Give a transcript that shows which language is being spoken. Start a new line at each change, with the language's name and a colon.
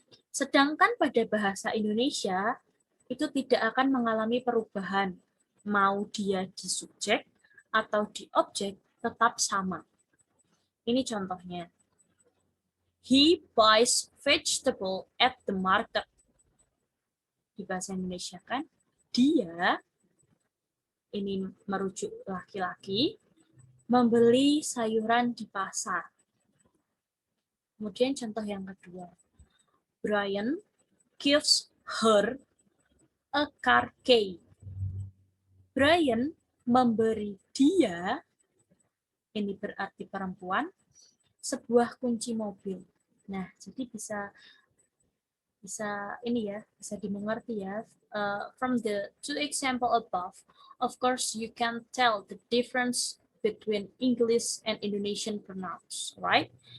Indonesian: Sedangkan pada bahasa Indonesia itu tidak akan mengalami perubahan, mau dia di subjek atau di objek tetap sama. Ini contohnya.
English: He buys vegetable at the market.
Indonesian: Di bahasa Indonesia kan, dia, ini merujuk laki-laki, membeli sayuran di pasar. Kemudian contoh yang kedua.
English: Brian gives her a car key.
Indonesian: Brian memberi dia, ini berarti perempuan, sebuah kunci mobil. Nah, jadi bisa ini ya, bisa dimengerti ya.
English: From the two example above, of course you can tell the difference between English and Indonesian pronouns, right?